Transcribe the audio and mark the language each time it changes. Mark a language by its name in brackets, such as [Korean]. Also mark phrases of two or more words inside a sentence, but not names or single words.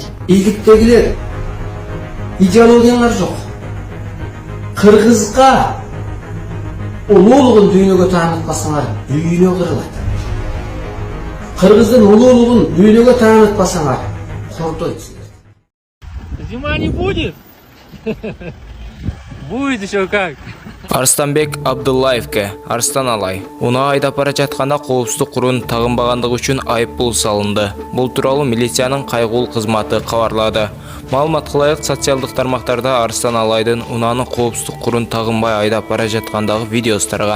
[Kyrgyz] Бийликтегилер идеологиялар жок. Кыргызга улуулугун дүйнөгө таанытпасаңар, дүйнө кырылат. Кыргыздын улуулугун дүйнөгө таанытпасаңар, кордойт силер. [Russian] Зима не будет? Будет еще как. [Kyrgyz] Арстанбек Абдуллаевке Арстан Алай унаа айдап бара жатканда коопсуздук курун тагынбагандыгы үчүн айып пул салынды. Бул тууралуу милициянын кайгыл кызматы кабарлады. Маалымат кылайык, социалдык тармактарда Арстан Алайдын унааны коопсуздук курун тагынбай айдап бара жаткандагы видеосу тараган.